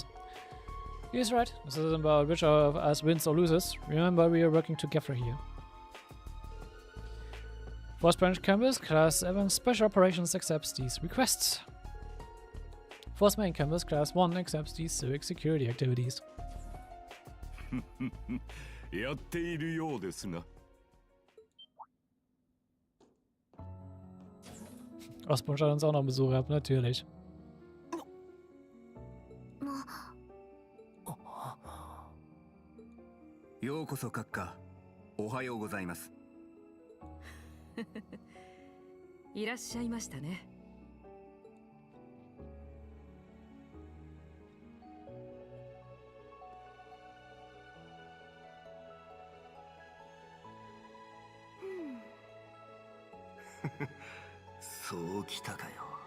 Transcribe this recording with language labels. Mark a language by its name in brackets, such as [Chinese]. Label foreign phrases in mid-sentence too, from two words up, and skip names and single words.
[English] He's right. This isn't about which of us wins or loses. Remember, we are working together here. Force Branch Campus, Class 7 Special Operations accepts these requests. Force Main Campus, Class 1 accepts these civic security activities. [Japanese] やっているようですな。 [German] Ostbund schaut uns auch noch einen Besuch ab, natürlich. [Japanese] ようこそ閣下。おはようございます。いらっしゃいましたね。そうきたかよ。